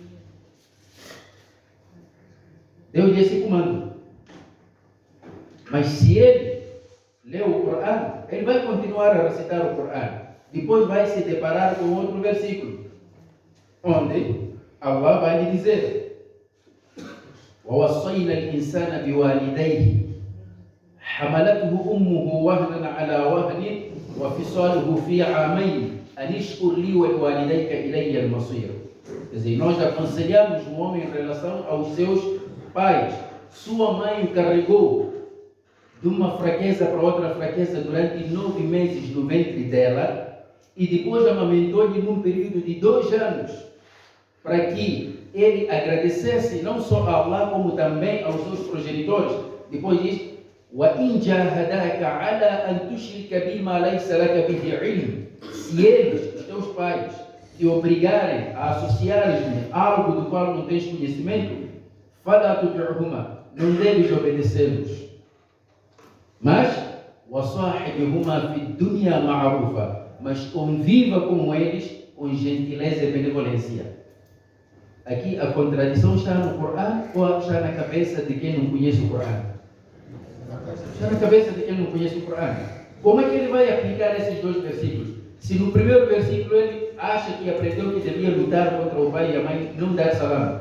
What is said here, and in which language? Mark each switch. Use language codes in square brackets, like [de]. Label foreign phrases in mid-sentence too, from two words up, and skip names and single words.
[pt] Deu-lhe esse comando. Mas se ele lê o Corão, ele vai continuar a recitar o Corão. Depois vai se deparar com outro versículo, onde Allah vai lhe dizer: [ar] وَوَصَّيْنَا الْإِنسَانَ بِوَالِدَيْهِ حَمَلَتْهُ أُمُّهُ وَهْنًا عَلَى وَهْنٍ وَفِصَالُهُ فِي عَامَيْنِ أَنِ اشْكُرْ لِي وَلِوَالِدَيْكَ إِلَيَّ الْمَصِيرُ. [pt] Quer dizer, nós aconselhamos o homem em relação aos seus pais. Sua mãe o carregou de uma fraqueza para outra fraqueza durante 9 meses no ventre dela e depois amamentou-lhe num período de 2 anos para que ele agradecesse não só a Allah como também aos seus progenitores. Depois diz: [ar] وَإِنْ جَاهَدَاكَ عَلَىٰ أَنْ تُشْرِكَ بِمَا لَيْسَ لَكَ بِهِ عِلْمٍ. [pt] Se eles, os teus pais, te obrigarem a associares-me algo do qual não tens conhecimento, [ar] فَلَا تُطِعْهُمَا, [pt] não deves obedecê-los. Mas [ar] وَصَاحِبْهُمَا فِي الدُّنْيَا مَعْرُوفًا, [pt] mas conviva com eles com gentileza e benevolência. Aqui a contradição está no Corão ou está na cabeça de quem não conhece o Corão? Está na cabeça de quem não conhece o Corão. Como é que ele vai aplicar esses 2 versículos? Se no primeiro versículo ele acha que aprendeu que devia lutar contra o pai e a mãe, não dar salam.